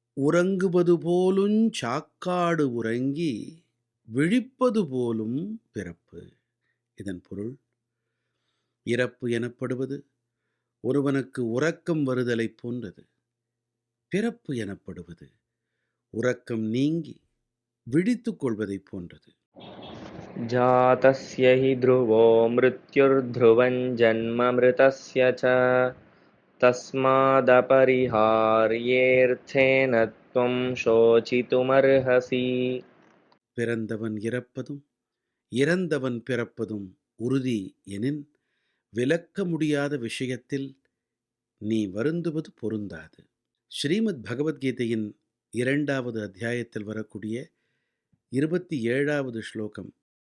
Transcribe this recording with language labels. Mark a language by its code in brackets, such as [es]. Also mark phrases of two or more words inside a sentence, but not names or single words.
[ta] உறங்குவது போலுஞ் சாக்காடு உறங்கி விழிப்பது போலும் பிறப்பு. இதன் பொருள், இறப்பு எனப்படுவது ஒருவனுக்கு உறக்கம் வருதலைப் போன்றது. பிறப்பு எனப்படுவது உறக்கம் நீங்கி விழித்துக் கொள்வதைப் போன்றது. [sa] जातस्य हि ध्रुवो मृत्युर्ध्रुवं जन्म मृतस्य च तस्मादपरिहार्येऽर्थेन त्वं शोचितुमर्हसि. [ta] பிறந்தவன் இறப்பதும் இறந்தவன் பிறப்பதும் உறுதி எனின், விலக்க முடியாத விஷயத்தில் நீ வருந்துவது பொருந்தாது. ஸ்ரீமத் பகவத்கீதையின் 2வது அத்தியாயத்தில் வரக்கூடிய 27வது ஸ்லோகம்